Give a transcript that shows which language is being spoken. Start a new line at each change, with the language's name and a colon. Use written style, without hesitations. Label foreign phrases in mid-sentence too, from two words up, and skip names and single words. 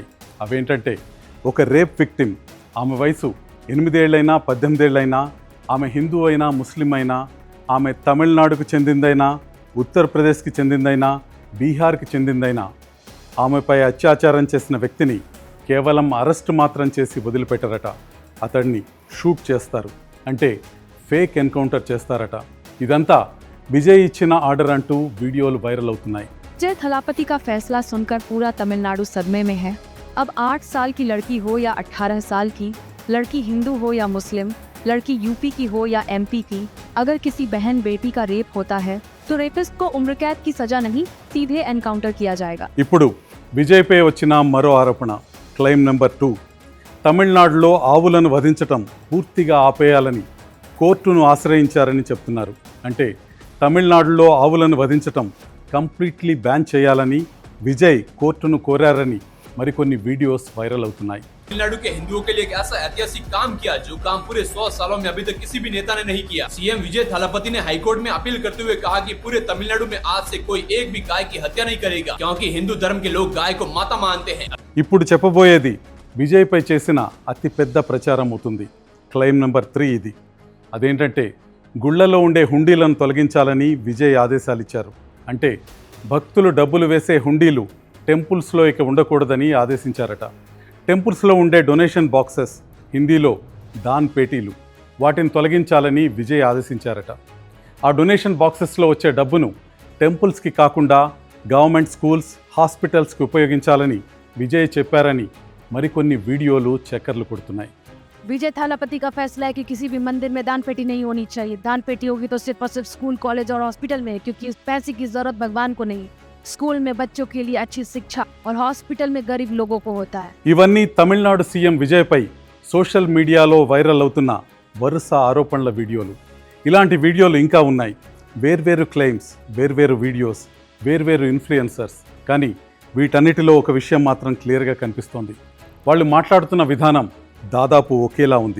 Telugu: అవేంటంటే, ఒక
English: rape victim,
Telugu: ఆమె వయసు 8 ఏళ్ళైనా 18 ఏళ్ళైనా, ఆమె హిందూ అయినా ముస్లిం అయినా, ఆమె తమిళనాడుకు చెందిందైనా, ఉత్తరప్రదేశ్కి చెందిందైనా, బీహార్కి చెందిందైనా, ఆమెపై అత్యాచారం చేసిన వ్యక్తిని కేవలం అరెస్ట్ మాత్రం చేసి వదిలిపెట్టారట. అతడిని షూట్ చేస్తారు, అంటే
English: fake encounter
Telugu: చేస్తారట. ఇదంతా విజయ్ ఇచ్చిన ఆర్డర్ అంటూ వీడియోలు వైరల్ అవుతున్నాయి.
Hindi: विजय थलापति का फैसला सुनकर पूरा तमिलनाडु सदमे में है। अब 8 साल की लड़की हो या 18 साल की, लड़की हिंदू हो या मुस्लिम, लड़की यूपी की हो या एमपी की, अगर किसी बहन बेटी का रेप होता है तो रेपिस्ट को उम्र कैद की सजा नहीं, सीधे एनकाउंटर किया जाएगा।
Telugu: ఇప్పుడు విజయ్పై వచ్చిన మరో ఆరోపణ,
English: claim number 2,
Telugu: తమిళనాడులో ఆవులను వధించటం పూర్తిగా ఆపేయాలని కోర్టును ఆశ్రయించారని చెప్తున్నారు. అంటే తమిళనాడులో ఆవులను వధించటం
English: completely ban
Telugu: చేయాలని విజయ్ కోర్టును కోరారని మరికొన్ని వీడియోస్ వైరల్ అవుతున్నాయి.
Hindi: तमिलनाडु के हिंदुओं के लिए एक ऐसा ऐतिहासिक काम किया जो काम पूरे 100 सालों में अभी तक किसी भी नेता ने नहीं किया। सीएम विजय थालापति ने हाईकोर्ट में अपील करते हुए कहा कि पूरे तमिलनाडु में आज से कोई एक भी गाय की हत्या नहीं करेगा, क्योंकि हिंदू धर्म के लोग गाय को माता मानते हैं।
Telugu: ఇప్పుడు చెప్పబోయేది విజయ్ పై చేసిన అతి పెద్ద ప్రచారం అవుతుంది.
English: claim number 3
Telugu: ఇది. అదేంటంటే, గుళ్లలో ఉండే హుండీలను తొలగించాలని విజయ్ ఆదేశాలు ఇచ్చారు. అంటే భక్తులు డబ్బులు వేసే హుండీలు టెంపుల్స్లో ఇక ఉండకూడదని ఆదేశించారట. టెంపుల్స్లో ఉండే
English: donation boxes,
Telugu: హిందీలో
Hindi: दान पेटियां,
Telugu: వాటిని తొలగించాలని విజయ్ ఆదేశించారట. ఆ
English: donation boxes
Telugu: వచ్చే డబ్బును టెంపుల్స్కి కాకుండా
English: government schools, hospitals
Telugu: ఉపయోగించాలని విజయ్ చెప్పారని మరికొన్ని వీడియోలు చక్కర్లు కొడుతున్నాయి.
Hindi: विजय थालापति का फैसला है कि किसी भी मंदिर में दान पेटी नहीं होनी चाहिए। दान पेटी होगी तो सिर्फ और सिर्फ स्कूल, कॉलेज और हॉस्पिटल में, क्योंकि इस पैसे की जरूरत भगवान को नहीं, स्कूल में बच्चों के लिए अच्छी शिक्षा और हॉस्पिटल में गरीब लोगों को होता है।
Telugu: ఇవన్నీ తమిళనాడు సీఎం విజయ్ పై
English: social media
Telugu: వైరల్ అవుతున్న వరుస ఆరోపణల వీడియోలు. ఇలాంటి వీడియోలు ఇంకా ఉన్నాయి. వేర్వేరు క్లెయిమ్స్, వేర్వేరు వీడియోస్, వేర్వేరు ఇన్ఫ్లుయెన్సర్స్. కానీ వీటన్నిటిలో ఒక విషయం మాత్రం క్లియర్గా కనిపిస్తోంది. వాళ్ళు మాట్లాడుతున్న విధానం దాదాపు ఒకేలా ఉంది.